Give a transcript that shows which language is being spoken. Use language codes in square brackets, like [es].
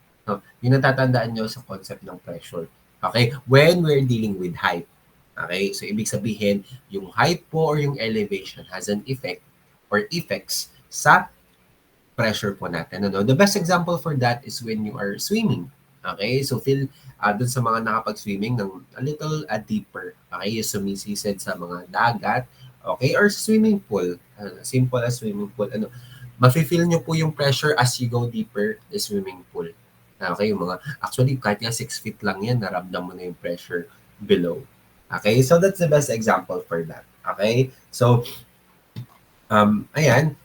[tl] No, yung natatandaan nyo sa concept ng pressure. Okay? [en] When we're dealing with height. Okay? So, [tl] ibig sabihin, yung [en] height po or yung elevation has an effect or effects sa pressure [tl] po natin. Ano? [en] The best example for that is when you are swimming. Okay? [tl] So, feel dun sa mga nakapag-swimming ng [en] a little deeper. [tl] Okay? Yung sumisisid sa mga dagat. Okay? Or swimming pool. [en] Simple as swimming pool. Ano? [tl] Mafe-feel nyo po yung [en] pressure as you go deeper the swimming pool. [tl] Okay? Yung mga, actually, kahit nga 6 feet lang yan, naramdam mo na yung pressure below. Okay? [en] So, that's the best example for that. Okay? [tl] So, ayan.